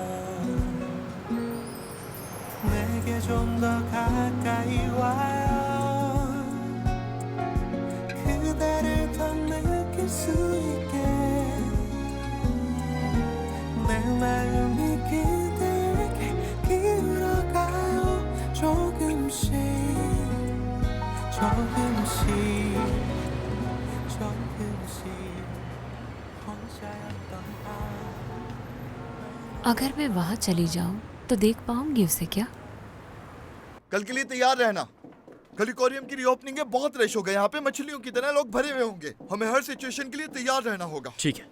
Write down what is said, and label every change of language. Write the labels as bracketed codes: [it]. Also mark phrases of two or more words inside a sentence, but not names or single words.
[ko] 내게 좀 더 가까이 와요 그대를 더 느낄 수 있게 내 마음이 그대에게 기울어가요 조금씩 조금씩 조금씩 혼자였던 밤 [hi] अगर मैं वहाँ चली जाऊँ तो देख पाऊंगी उसे क्या? कल के लिए तैयार रहना। कल एक्वेरियम की रीओपनिंग है, बहुत रश होगा यहाँ पे, मछलियों की तरह लोग भरे हुए होंगे। हमें हर सिचुएशन के लिए तैयार रहना होगा। ठीक है।